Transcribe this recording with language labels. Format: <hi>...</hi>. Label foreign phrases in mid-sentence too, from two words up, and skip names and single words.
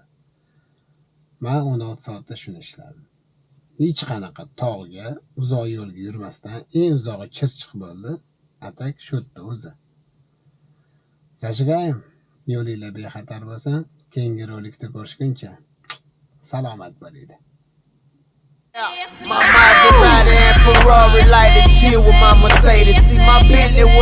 <uz>Men 16 soatda shuni ishladim. Hech qanaqa tog'ga, uzoq yo'lga yurmasdan eng uzog'i Chirchiq bo'ldi. Atak shu yerda o'zi. Zajigayim, yo'linglar bexatar bo'lsa, keyingi rolikda ko'rishguncha salomat bo'linglar.</uz> <en>My Maserati and Ferrari like to chill with my Mercedes. See my Bentley.</en>